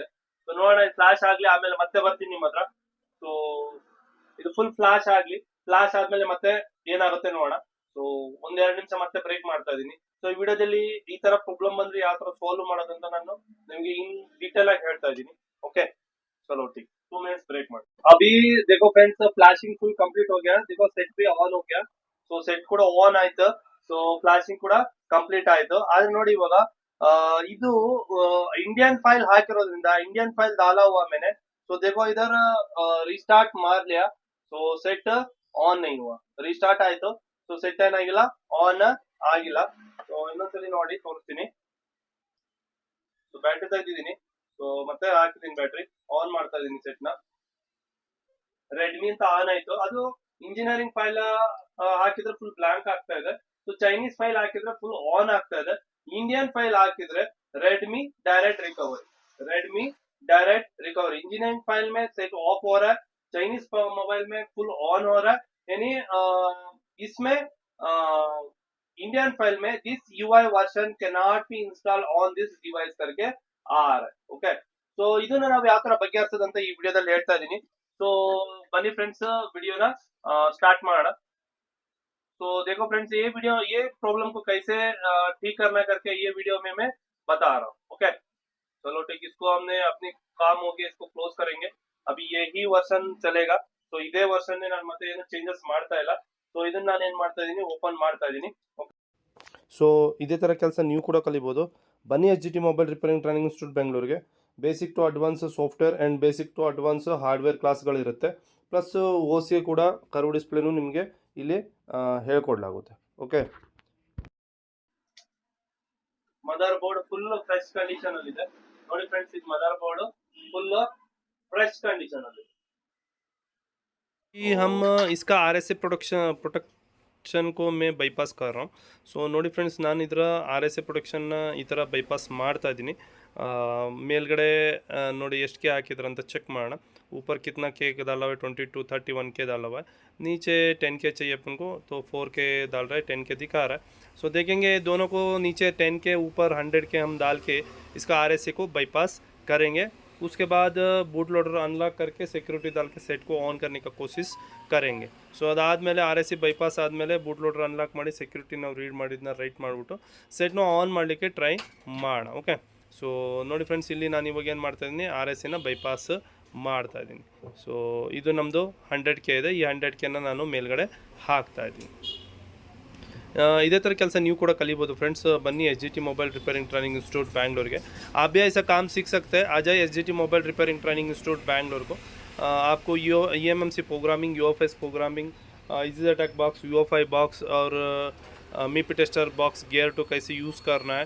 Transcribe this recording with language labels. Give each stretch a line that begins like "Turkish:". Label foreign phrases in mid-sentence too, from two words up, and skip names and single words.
Kannada: ಸೊ ನೋಡೋಣ, ಫ್ಲಾಶ್ ಆಗ್ಲಿ, ಆಮೇಲೆ ಮತ್ತೆ ಬರ್ತೀನಿ ನಿಮ್ಮ ಹತ್ರ. ಸೊ ಇದು
English: full flash
Kannada: ಆಗ್ಲಿ, ಫ್ಲಾಶ್ ಆದ್ಮೇಲೆ ಮತ್ತೆ ಏನಾಗುತ್ತೆ ನೋಡೋಣ. ಸೊ ಒಂದೆರಡು ನಿಮಿಷ ಮತ್ತೆ ಬ್ರೇಕ್ ಮಾಡ್ತಾ ಇದೀನಿ. ಸೊ ಈ ವಿಡಿಯೋದಲ್ಲಿ ಈ ತರ ಪ್ರಾಬ್ಲಮ್ ಬಂದ್ರೆ ಯಾವ ತರ ಸಾಲ್ವ್ ಮಾಡೋದಂತ ನಾನು ನಿಮ್ಗೆ
English: in detail
Kannada: ಆಗಿ ಹೇಳ್ತಾ ಇದ್ದೀನಿ.
Hindi: ओके चलो ठीक, 2
English: minutes break
Hindi: मार. अभी देखो फ्रेंड्स,
English: flashing full complete
Hindi: हो गया. देखो सेट भी ऑन हो गया.
English: so set
Kannada: ಕೂಡ ಆನ್ ಆಯ್ತು.
English: so flashing
Kannada: ಕೂಡ ಕಂಪ್ಲೀಟ್ ಆಯ್ತು. ಆದ್ರೆ ನೋಡಿ ಇವಾಗ ಇದು
English: Indian file
Kannada: ಹಾಕಿರೋದ್ರಿಂದ
English: Indian file
Hindi: डाला हुआ मैंने. तो देखो इधर रिस्टार्ट मार लिया. तो
English: set on
Hindi: नहीं हुआ.
Kannada: ರಿಸ್ಟಾರ್ಟ್ ಆಯ್ತು.
English: so set
Kannada: ಏನಾಗಿಲ್ಲ, ಆನ್ ಆಗಿಲ್ಲ. ಸೊ ಇನ್ನೊಂದ್ಸಲಿ ನೋಡಿ ತೋರಿಸ್ತೀನಿ.
English: so battery
Kannada: ತೆಗೆದಿದ್ದೀನಿ. ಸೊ ಮತ್ತೆ ಹಾಕಿದ್ದೀನಿ,
English: battery on
Kannada: ಮಾಡ್ತಾ ಇದೀನಿ. ಸೆಟ್ ನ ರೆಡ್ಮಿ ಅಂತ ಆನ್ ಆಯ್ತು. ಅದು
English: engineering file
Kannada: ಹಾಕಿದ್ರೆ
English: full blank
Kannada: ಆಗ್ತಾ ಇದೆ.
English: so Chinese file
Kannada: ಹಾಕಿದ್ರೆ
English: full on
Kannada: ಆಗ್ತಾ ಇದೆ.
English: Indian file हाकिद्रे Redmi direct recovery, Redmi direct recovery. engineering file
Hindi: में
English: set off
Hindi: हो रहा है,
English: Chinese mobile
Hindi: में
English: full on
Hindi: हो रहा है. यानी इसमें
English: Indian file
Hindi: में
English: this UI version can not be install on this device
Hindi: करके आ रहा है.
English: ओके,
Kannada: ಸೊ ಇದನ್ನ ನಾವು ಯಾವ ತರ ಬಗೆಹರಿಸೋದಂತ ಈ ವಿಡಿಯೋದಲ್ಲಿ ಹೇಳ್ತಾ ಇದೀನಿ. ಸೊ ಬನ್ನಿ ಫ್ರೆಂಡ್ಸ್, ವಿಡಿಯೋನ ಸ್ಟಾರ್ಟ್ ಮಾಡೋಣ.
Hindi: तो देखो फ्रेंड्स, ये वीडियो ये प्रॉब्लम को कैसे ठीक करना करके ये वीडियो में मैं बता रहा हूँ. ओके चलो ठीक, इसको हमने अपनी काम हो गया, इसको क्लोज करेंगे. अभी यही वर्जन चलेगा.
Kannada: तो ಇದೇ ವರ್ಷನ್ ನಾನು ಮತ್ತೆ ಏನು ಚೇಂಜಸ್ ಮಾಡ್ತಾ ಇಲ್ಲ. ಸೊ ಇದನ್ನ ನಾನು ಏನು ಮಾಡ್ತಾ ಇದೀನಿ, ಓಪನ್ ಮಾಡ್ತಾ ಇದೀನಿ. ಸೊ ಇದೇ ಥರ ಕೆಲಸ ನೀವು ಕೂಡ ಕಲಿಬೋದು. ಬನ್ನಿ ಎಚ್ ಜಿ ಟಿ ಮೊಬೈಲ್ ರಿಪೇರಿಂಗ್ ಟ್ರೈನಿಂಗ್ ಇನ್ಸ್ಟಿಟ್ಯೂಟ್ ಬೆಂಗಳೂರಿಗೆ.
English: basic to advance software and basic to advance hardware
Kannada: ಕ್ಲಾಸ್ಗಳಿರುತ್ತೆ.
English: plus O C
Kannada: ಕೂಡ ಕರ್ವ್ ಡಿಸ್ಪ್ಲೇನೂ ನಿಮಗೆ ಇಲ್ಲಿ ಹೇಳ್ಕೊಡ್ಲಾಗುತ್ತೆ. ಓಕೆ,
English: mother board full fresh condition
Kannada: ಅಲ್ಲಿ ಇದೆ ನೋಡಿ ಫ್ರೆಂಡ್ಸ್. ಇದು
English: mother board full fresh condition
Kannada: ಅಲ್ಲಿ.
Hindi: हम इसका
English: RSA protection
Hindi: को मैं ಬೈಪಾಸ್ कर रहा हूँ.
Kannada: ಸೊ ನೋಡಿ ಫ್ರೆಂಡ್ಸ್, ನಾನು ಇದರ RSA ಪ್ರೊಟೆಕ್ಷನ್ನ ಈ ಥರ ಬೈಪಾಸ್ ಮಾಡ್ತಾ ಇದ್ದೀನಿ. ಮೇಲ್ಗಡೆ ನೋಡಿ ಎಷ್ಟು ಕೆ ಹಾಕಿದ್ರಂತ ಚೆಕ್ ಮಾಡೋಣ.
Hindi: ऊपर कितना के डाला हुआ है, 22 31 के डाला हुआ है. नीचे 10 के चाहिए अपन को, तो 4 के डाल रहा है, 10 के दिखा रहा है. सो देखेंगे दोनों को नीचे 10 के ऊपर 100 के हम डाल के इसका RSA को बाईपास करेंगे. उसके बाद
English: boot loader unlock
Hindi: करके सिक्योरिटी डाल के सेट को ऑन करने का कोशिश करेंगे.
Kannada: ಸೊ ಅದಾದಮೇಲೆ
English: RSA bypass
Kannada: ಆದಮೇಲೆ
English: boot loader unlock
Kannada: ಮಾಡಿ ಸೆಕ್ಯೂರಿಟಿ ನಾವು ರೀಡ್ ಮಾಡಿದ್ನ ರೈಟ್ ಮಾಡಿಬಿಟ್ಟು ಸೆಟ್ನ ಆನ್ ಮಾಡಲಿಕ್ಕೆ ಟ್ರೈ ಮಾಡೋಣ. ಓಕೆ, ಸೊ ನೋಡಿ ಫ್ರೆಂಡ್ಸ್, ಇಲ್ಲಿ ನಾನು ಇವಾಗ ಏನು ಮಾಡ್ತಾಯಿದ್ದೀನಿ, RSAನ ಬೈಪಾಸ್ ಮಾಡ್ತಾ ಇದ್ದೀನಿ. ಸೊ ಇದು ನಮ್ಮದು 100 ಕೆ ಇದೆ. ಈ 100 ಕೆನ ನಾನು ಮೇಲ್ಗಡೆ ಹಾಕ್ತಾ ಇದ್ದೀನಿ. ಇದೇ ಥರ ಕೆಲಸ ನೀವು ಕೂಡ ಕಲಿಬೋದು फ्रेंड्स.
Hindi: बन्नी SGT मोबाइल रिपेयरिंग ट्रेनिंग इंस्टीट्यूट बैंगलोर के. आप भी ऐसा काम सीख सकते हैं. आ जाइए SGT मोबाइल रिपेयरिंग ट्रेनिंग इंस्टीट्यूट बैंगलोर को. आपको
English: EMMC programming, UFS programming, easy attack box, UFI box
Hindi: और
English: MIPI tester box gear two
Hindi: कैसे यूज़ करना है.